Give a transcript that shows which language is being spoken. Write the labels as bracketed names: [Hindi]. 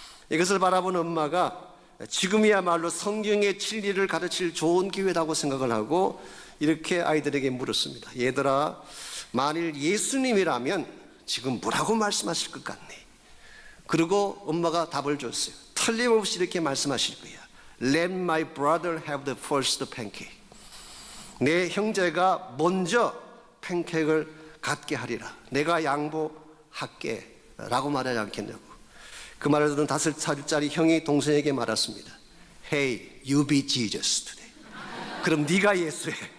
[Korean] 이것을 바라본 엄마가 지금이야말로 성경의 진리를 가르칠 좋은 기회라고 생각을 하고 이렇게 아이들에게 물었습니다. 얘들아, 만일 예수님이라면 지금 뭐라고 말씀하실 것 같니? 그리고 엄마가 답을 줬어요. 틀림없이 이렇게 말씀하실 거야. [English] Let my brother have the first pancake. [Korean] 내 형제가 먼저 팬케이크를 갖게 하리라. 내가 양보할게 라고 말하지 않겠냐고. 그 말을 듣는 5살짜리 형이 동생에게 말했습니다. [English] Hey, you be Jesus today. [Korean] 그럼 네가 예수해.